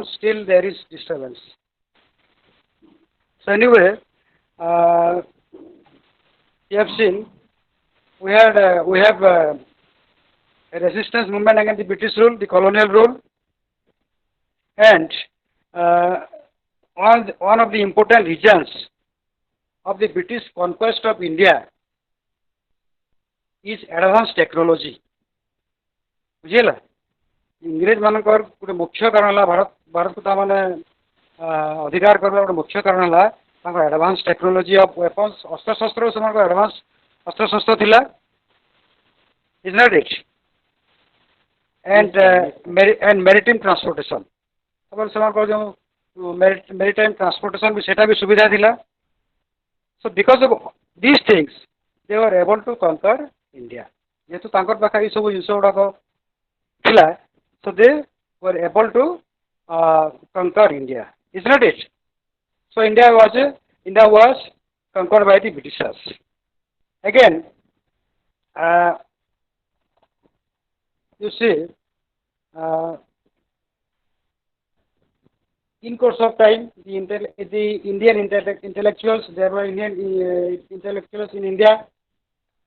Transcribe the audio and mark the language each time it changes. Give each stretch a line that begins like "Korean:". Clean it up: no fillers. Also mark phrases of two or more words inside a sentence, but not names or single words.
English: Still, there is disturbance. So anyway, you have seen we have a resistance movement against the British rule, the colonial rule, and one of the important regions of the British conquest of India is advanced technology.
Odia: ବୁଝିହେଲା ଇଂରେଜ ମାନଙ୍କର ଗୋଟେ ମୁଖ୍ୟ କାରଣ ହେଲା ଭାରତକୁ ତାମାନେ ଅଧିକାର କରିବା ଗୋଟେ ମୁଖ୍ୟ କାରଣ ହେଲା ତାଙ୍କର
English: advance technology of weapons
Odia: ଅସ୍ତ୍ରଶସ୍ତ୍ର ସେମାନଙ୍କର ଆଡଭାନ୍ସ ଅସ୍ତ୍ରଶସ୍ତ୍ର ଥିଲା
English: is not it and maritime transportation
Odia: ତାପରେ ସେମାନଙ୍କର ଯେଉଁ
English: maritime transportation
Odia: ବି ସେଟା ବି ସୁବିଧା ଥିଲା.
English: So because of these things they were able to conquer India.
Odia: ଯେହେତୁ ତାଙ୍କର ପାଖରେ ଏଇ ସବୁ ଜିନିଷ ଗୁଡାକ ଥିଲା,
English: so they were able to conquer India. Is not it? So India was conquered by the Britishers. Again, you see, in course of time, the Indian intellectuals, there were Indian intellectuals in India.